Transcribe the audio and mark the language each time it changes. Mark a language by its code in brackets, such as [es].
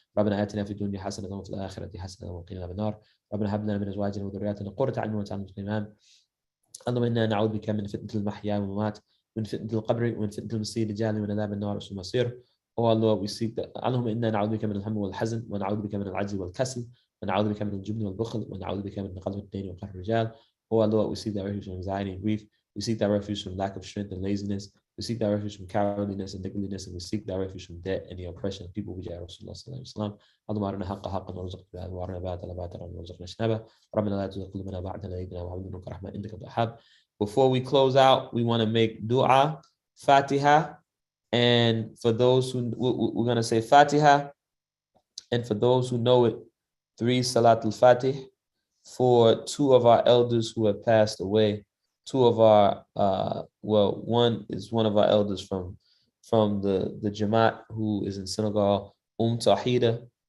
[ar] ربنا آتنا في الدنيا حسنة وفي الآخرة حسنة وقنا عذاب النار. ربنا هب لنا من أزواجنا وذرياتنا قرة أعين واجعلنا مسلمين. اللهم إنا نعوذ بك من فتنة المحيا والممات, من فتنة القبر, ومن فتنة المسيح الدجال, ومن عذاب النار وسوء المصير. [en] Oh Allah, we seek that. [ar] اللهم إنا نعوذ بك من الهم والحزن, ونعوذ بك من العجز والكسل, ونعوذ بك من الجبن والبخل, ونعوذ بك من قلب الدين وقهر الرجال. [en] Oh Allah, we seek that refuge from anxiety and grief. We seek that refuge from lack of strength and laziness. We seek that refuge from cowardliness and niggardliness, and we seek that refuge from debt and the oppression of people. [ar] Bijah Rasulullah sallallahu alaihi wasallam. اللهم أرنا حق حقا وارزقنا اتباعه, وأرنا باطلا باطلا وارزقنا اجتنابه. ربنا لا تزغ قلوبنا بعد إذ هديتنا وهب لنا منك رحمة إنك أنت الوهاب. [en] Before we close out, we want to make dua, Fatiha, and for those who we're going to say Fatiha, and for those who know it, 3 Salatul Fatih for 2 of our elders who have passed away. 2 of our one is one of our elders from the Jamaat who is in Senegal, Tahida.